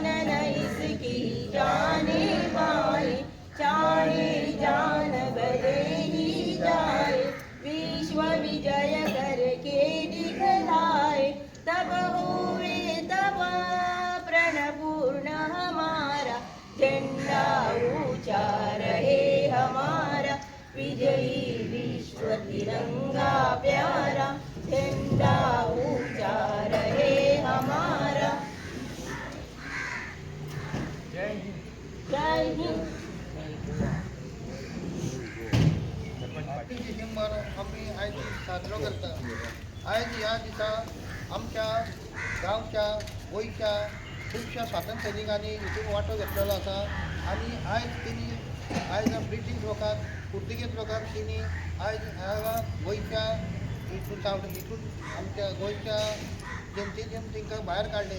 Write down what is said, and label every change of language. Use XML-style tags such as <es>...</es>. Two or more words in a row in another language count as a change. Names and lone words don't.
<hi>न इसकी जाने पाए चाहे जान बदे ही जाए विश्व विजय करके दिखलाए तब हुए तब प्रणपूर्ण हमारा झंडा ऊंचा रहे हमारा विजयी विश्व तिरंगा प्यारा झंडा ऊंचा रहे हमारा। जय हिंद।</hi> <kok>31 डिसेंबर आम्ही आयज साजरो करता। आयज ह्या दिसा आमच्या गांवच्या गोंयच्या खुबश्या स्वातंत्र्य सैनिकांनी हितून वांटो घेतलेलो आसा आनी आयज ब्रिटीश लोकांक पुर्तुगेज लोकांक तेणी आयज ह्या गोंयच्या हितून आमच्या गोंयच्या जनतेतून तांकां भायर काडले।</kok>